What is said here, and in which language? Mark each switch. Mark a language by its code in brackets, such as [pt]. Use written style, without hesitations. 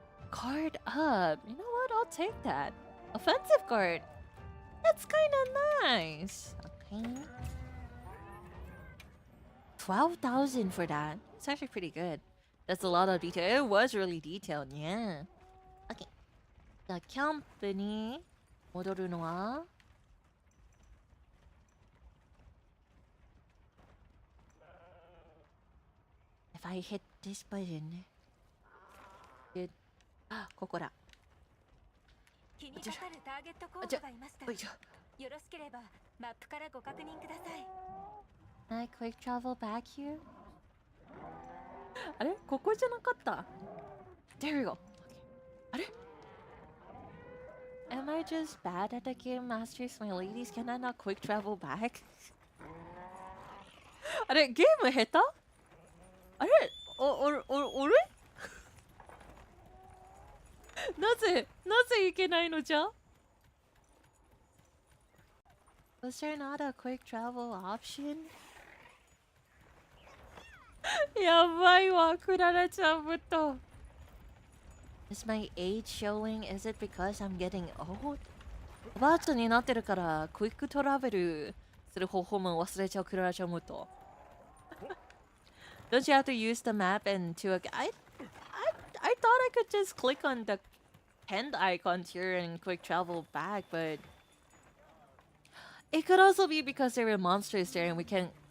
[en] Guard up. You know what? I'll take that. Offensive guard. That's kinda nice. Okay. 12,000 for that. It's actually pretty good. That's a lot of detail. It was really detailed, yeah. Okay. [ja] じゃあ、キャンプに戻るのは [en] If I hit this button... [ja] ここだ。気にかかるターゲット候補がいました。よろしければマップからご確認ください。 [en] Can I quick travel back here? [ja] あれここじゃなかった。 [en] There we go. Okay. あれ Am I just bad at the game, masters, my ladies? Can I not quick travel back? [ja] あれゲーム下手あれおれなぜいけないのじゃ [en] Was there not a quick travel option? [ja] やばいわ、クララちゃんぶっと。 [en] Is my age showing? Is it because I'm getting old? [ja] おばあちゃんになってるから、クイックトラベルする方法も忘れちゃうクララちゃんぶっと。 [en] Don't you have to use the map and to... I thought I could just click on the hand icons here and quick travel back, but... It could also be because there were monsters there and we can...